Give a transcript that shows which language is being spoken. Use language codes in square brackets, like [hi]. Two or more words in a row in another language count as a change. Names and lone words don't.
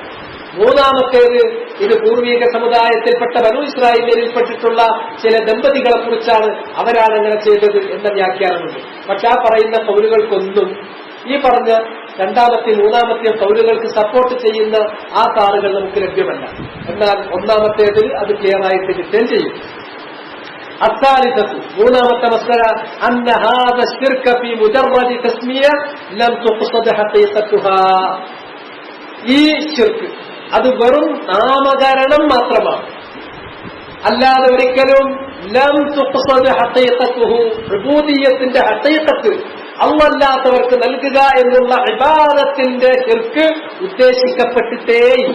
[ml] മൂന്നാമത്തേത്, ഇത് പൂർവീക സമുദായത്തിൽപ്പെട്ട ബനൂ ഇസ്രായേലിൽപ്പെട്ടിട്ടുള്ള ചില ദമ്പതികളെ കുറിച്ചാണ്, അവരാണ് അങ്ങനെ ചെയ്തത് എന്ന വ്യാഖ്യാനമുണ്ട്. പക്ഷെ ആ പറയുന്ന കൗലുകൾക്കൊന്നും ഈ പറഞ്ഞ രണ്ടാമത്തെയും മൂന്നാമത്തെയും കൗലുകൾക്ക് സപ്പോർട്ട് ചെയ്യുന്ന ആ താറുകൾ നമുക്ക് ലഭ്യമല്ല. എന്നാൽ ഒന്നാമത്തേതിൽ അത് ക്ലിയർ ആയിട്ട് കിട്ടുകയും ചെയ്യും. [ar] الثالثة [ml] മൂന്നാമത്തെ മസ്അല [ar] أن هذا الشرك في مجرد تسمية لم تقصد حقيقتها. [ml] ഈ ശിർക്ക് അത് വെറും നാമകരണം മാത്രമാണ്, അല്ലാതെ ഒരിക്കലും [ar] لم تقصد حقيقته, [ml] ഉബൂദിയ്യത്തിന്റെ ഹഖീഖത്ത് അല്ലാത്തവർക്ക് നൽകുക എന്നുള്ള ഇബാദത്തിന്റെ ശിർക്ക് ഉദ്ദേശിക്കപ്പെട്ടിട്ടേയില്ല.